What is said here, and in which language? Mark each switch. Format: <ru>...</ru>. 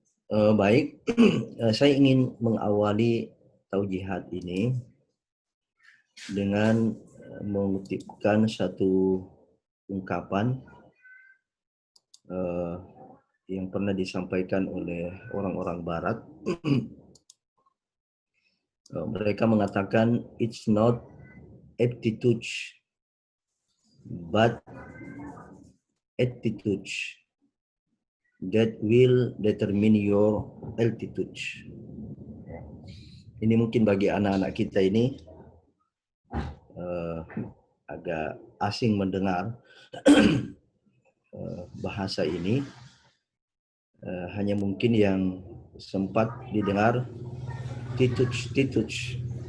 <id>Baik, saya ingin mengawali taujihat ini dengan mengutipkan satu ungkapan yang pernah disampaikan oleh orang-orang Barat. Mereka mengatakan</id> <en>it's not aptitude but attitude that will determine your altitude.</en> <id>Ini mungkin bagi anak-anak kita ini agak asing mendengar bahasa ini. Hanya mungkin yang sempat didengar tituj.</id>